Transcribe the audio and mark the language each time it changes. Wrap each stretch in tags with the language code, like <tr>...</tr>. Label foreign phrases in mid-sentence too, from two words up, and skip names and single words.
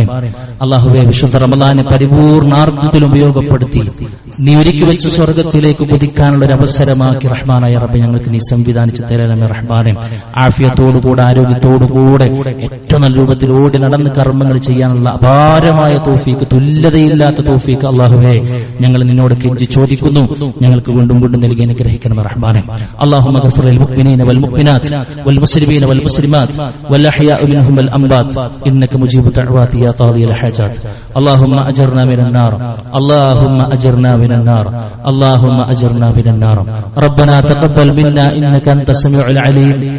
<ml>അല്ലാഹുവേ, വിശുദ്ധ റമദാനെ പരിപൂർണാർത്ഥത്തിൽ ഉപയോഗപ്പെടുത്തി നീ ഒരുക്കി വെച്ച സ്വർഗ്ഗത്തിലേക്ക് കുതിക്കാനുള്ള ഒരു അവസരമാക്കി റഹ്മാനായ റബ്ബേ ഞങ്ങൾക്ക് നീ സംവിധാനിച്ചു തരണമേ റഹ്മാനെ. ആഫിയത്തോടുകൂടെ ആരോഗ്യത്തോടുകൂടെ ഏറ്റവും നല്ല രൂപത്തിൽ ഓടി നടന്ന് കർമ്മങ്ങൾ ചെയ്യാനുള്ള അപാരമായ തൗഫീഖ്, തുല്യതയില്ലാത്ത തൗഫീഖ് അല്ലാഹുവേ ഞങ്ങൾ നിന്നോട് കെഞ്ചി ചോദിക്കുന്നു. ഞങ്ങൾക്ക് വീണ്ടും വീണ്ടും നൽകി അനുഗ്രഹിക്കണമേ റഹ്മാനെ.</ml> <ar>اللهم اغفر للمؤمنين والمؤمنات والمسلمين والمسلمات والأحياء منهم والأموات إنك مجيب دعوات يا قاضي الحاجات. اللهم أجرنا من النار، اللهم أجرنا من النار، اللهم أجرنا من النار. ربنا تقبل منا إنك أنت السميع العليم.</ar>